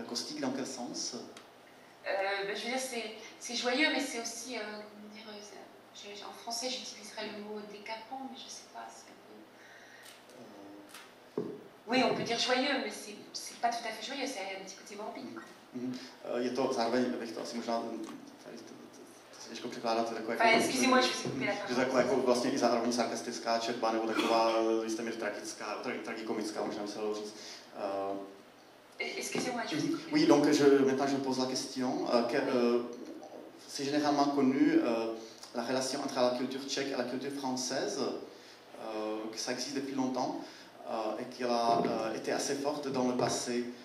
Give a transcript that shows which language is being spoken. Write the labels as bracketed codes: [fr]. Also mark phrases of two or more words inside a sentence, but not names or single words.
[fr] Caustique dans quel sens? Je veux dire, c'est joyeux, mais c'est aussi, comment dire, en français j'utiliserais le mot décapant, mais je sais pas, c'est un peu... Oui, on peut dire joyeux, mais c'est pas tout à fait joyeux, c'est un petit côté morbide. [cs] Je to zároveň, bych to asi možná, se těžko překládat, to je takové, [fr] excusez-moi, je vais coupé la [cs] že taková jako vlastně i zároveň sarkastická četba, nebo taková jistě mír tragikomická, možná by se dalo říct. [fr] Excusez-moi, je vous Oui, donc maintenant je pose la question. C'est généralement connu la relation entre la culture tchèque et la culture française, que ça existe depuis longtemps et qu'elle a été assez forte dans le passé.